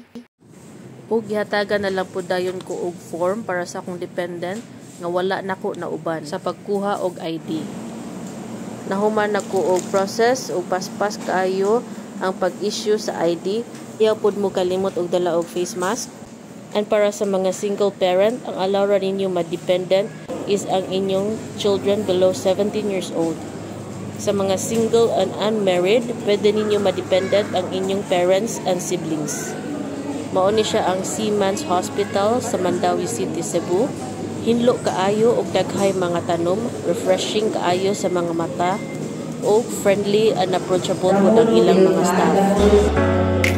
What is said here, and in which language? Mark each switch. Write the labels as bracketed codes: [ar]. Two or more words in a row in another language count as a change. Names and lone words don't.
[ceb] Ug gihatagan na lang po dayon ko og form para sa akong dependent nga wala nako na uban sa pagkuha og ID. Nahuman nako og process ug paspas kaayo ang pag-issue sa ID. Iyaw pud mo kalimot og dala og face mask. And para sa mga [en] single parent, [ceb] ang allow ra ninyo ma-dependent is ang inyong children [en] below 17 years old. [ceb] Sa mga [en] single and unmarried, [ceb] pwede ninyo ma-dependent ang inyong parents and siblings. Mauni siya ang Seaman's Hospital sa Mandaue City, Cebu. Hinlo kaayo og daghay mga tanom, refreshing kaayo sa mga mata, o [en] friendly and approachable [ceb] po ng ilang mga staff.